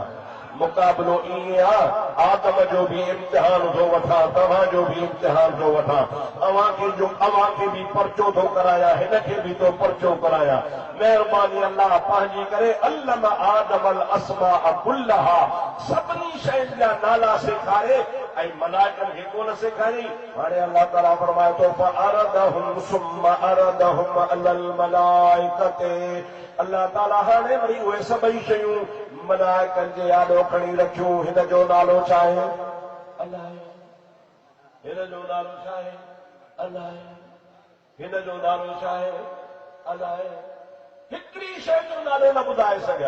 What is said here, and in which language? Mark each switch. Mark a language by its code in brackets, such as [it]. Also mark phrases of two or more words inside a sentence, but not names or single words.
[sd] मुक़ाबिलो ईअं आहे आदम जो बि इम्तिहान थो वठां, तव्हांजो बि इम्तिहान थो वठां, अव्हां खे बि पर्चो थो करायां, हिन खे बि थो पर्चो करायां। महिरबानी अल्लाह पंहिंजी करे [ar] علّم آدم الأسماء كلها [sd] सभिनी शयुनि जा नाला सेखारे ऐं मलाइकनि खे कोन सेखारियईं। हाणे अल्लाह ताला फरमाए थो [ar] فعرضهم ثم عرضهم على الملائكة. [sd] अल्लाह ताला हाणे वरी उहे सभई शयूं मलाइकनि जे आॾो खणी रखियूं। हिन जो नालो छा आहे? अल्लाह। हिन जो नालो छा आहे? अल्लाह। हिन जो नालो छा आहे? अल्लाह। हिकिड़ी शइ जो नालो न ॿुधाए सघिया।